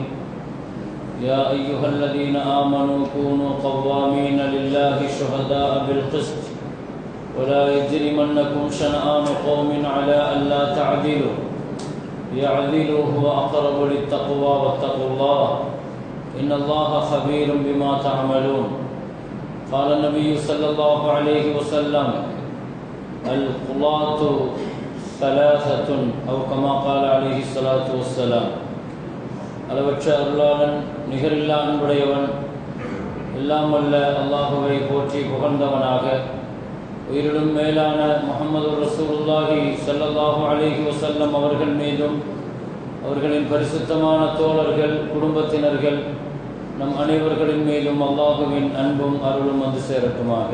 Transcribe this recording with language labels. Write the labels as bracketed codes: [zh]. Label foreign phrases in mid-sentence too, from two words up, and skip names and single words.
[ar] يا أيها الذين آمنوا كونوا قوامين لله شهداء بالقسط ولا يجرمنكم شنآن قوم على ألا تعدلوا اعدلوا هو أقرب للتقوى واتقوا الله إن الله خبير بما تعملون. قال النبي صلى الله عليه وسلم: القضاة ثلاثة أو كما قال عليه الصلاة والسلام. [ta] அளவற்ற அருளாளன், நிகரில்லா அன்புடையவன், எல்லாம் வல்ல அல்லாஹுவை போற்றி புகழ்ந்தவனாக, உயிரிலும் மேலான முஹம்மது ரசூலுல்லாஹி [ar] صلى الله عليه وسلم [ta] அவர்கள் மீதும் அவர்களின் பரிசுத்தமான தோழர்கள், குடும்பத்தினர்கள், நம் அனைவர்களின் மீதும் அல்லாஹுவின் அன்பும் அருளும் வந்து சேரட்டுமாக.